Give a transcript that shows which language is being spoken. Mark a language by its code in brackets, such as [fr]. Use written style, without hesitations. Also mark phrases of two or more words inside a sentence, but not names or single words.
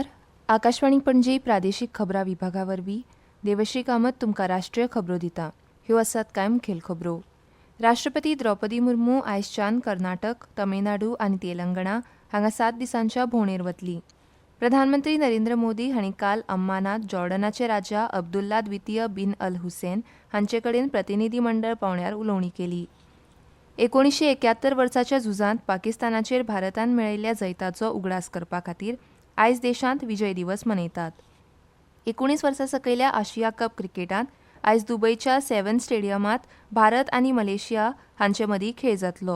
[kok] आकाशवाणी पणजी प्रादेशीक खबरां विभागावरवीं देवश्री कामत तुमकां राष्ट्रीय खबरो दिता. ह्यो आसात कांय मुखेल खबरो. राष्ट्रपती द्रौपदी मुर्मू आयजच्यान कर्नाटक, तमिळनाडू आनी तेलंगणा हांगा 7 दिसांच्या भोंवडेर वतली. प्रधानमंत्री नरेंद्र मोदी हांणी काल अम्मानात जॉर्डनाचे राजा अब्दुल्ला द्वितीय बिन अल हुसैन हांचे कडेन प्रतिनिधी मंडळ पावण्यार उलोवणी केली. 1971 वर्साच्या झुजांत पाकिस्तानाचेर भारतान मेळयल्ल्या जैताचो उगडास करपा खातीर आयज देशांत विजय दिवस मनयतात. 19 वर्सां सकयल्या आशिया कप क्रिकेटांत आयज दुबयच्या सेव्हन स्टेडियमांत भारत आनी मलेशिया हांचे मदीं खेळ जातलो.